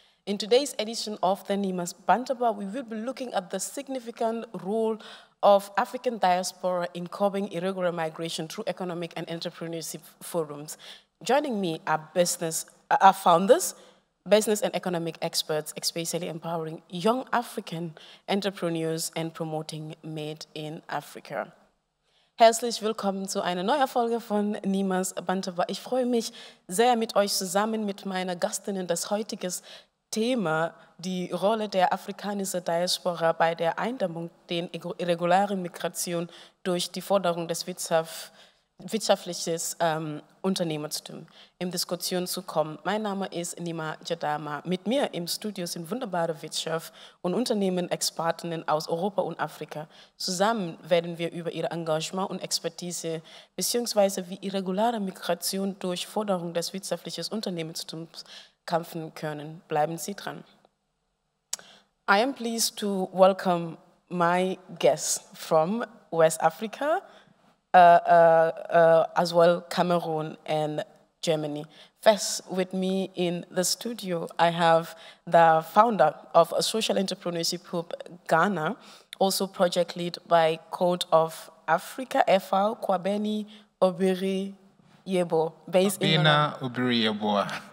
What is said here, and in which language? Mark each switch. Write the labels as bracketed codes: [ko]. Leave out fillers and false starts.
[en] In today's edition of the Nyimas Bantaba, we will be looking at the significant role of African diaspora in curbing irregular migration through economic and entrepreneurship forums. Joining me are founders, business and economic experts, especially empowering young African entrepreneurs and promoting Made in Africa. [de] Herzlich willkommen zu einer neuen Folge von Nyimas Bantaba. Ich freue mich sehr, mit euch zusammen, mit meiner Gastinnen, das heutige Thema, die Rolle der afrikanischen Diaspora bei der Eindämmung der irregulären Migration durch die Förderung des wirtschaftlichen Unternehmertum in Diskussion zu kommen. Mein Name ist Nyima Jadama. Mit mir im Studio sind wunderbare Wirtschaft- und Unternehmen-Expertinnen aus Europa und Afrika. Zusammen werden wir über ihr Engagement und Expertise bzw. wie irreguläre Migration durch Förderung des wirtschaftlichen Unternehmertums kämpfen können. Bleiben Sie dran. [en] I am pleased to welcome my guests from West Africa, as well Cameroon and Germany. First, with me in the studio, I have the founder of a social entrepreneurship group, Ghana, also project lead by Code of Africa, FAO, Kwabeni Obiri Yebo, based in London.